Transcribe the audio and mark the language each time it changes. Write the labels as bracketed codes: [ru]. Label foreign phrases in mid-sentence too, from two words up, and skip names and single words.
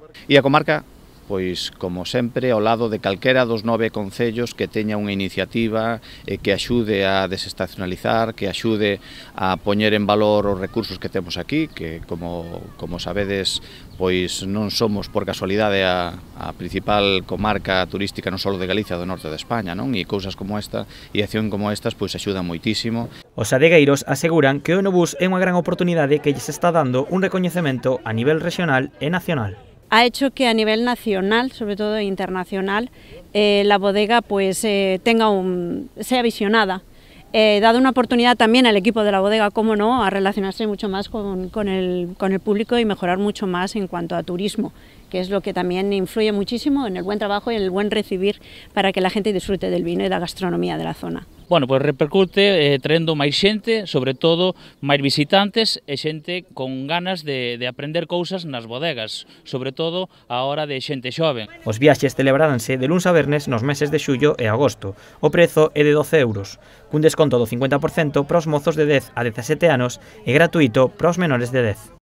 [gl] E a comarca, pois, como sempre, ao lado de calquera dos 9 concellos que teña unha iniciativa que axude a desestacionalizar, que axude a poñer en valor os recursos que temos aquí, que, como sabedes, pois non somos por casualidade a principal comarca turística non só de Galicia, do norte de España, non? E cousas como esta e acción como estas pois axudan moitísimo. Os adegueiros aseguran que o Enobus é unha gran oportunidade que lles está dando un recoñecemento a nivel regional e nacional. [es] Ha hecho que a nivel nacional, sobre todo internacional, la bodega pues sea visionada. Dado una oportunidad también al equipo de la bodega, cómo no, a relacionarse mucho más con el público y mejorar mucho más en cuanto a turismo, que es lo que también influye muchísimo en el buen trabajo y en el buen recibir para que la gente disfrute del vino y de la gastronomía de la zona. [gl] Bueno, pois repercute traendo máis xente, sobre todo máis visitantes e xente con ganas de aprender cousas nas bodegas, sobre todo a hora de xente xoven. Os viaxes celebraranse de luns a vernes nos meses de xullo e agosto. O prezo é de 12 euros, cun desconto do 50% para os mozos de 10 a 17 anos e gratuito para os menores de 10.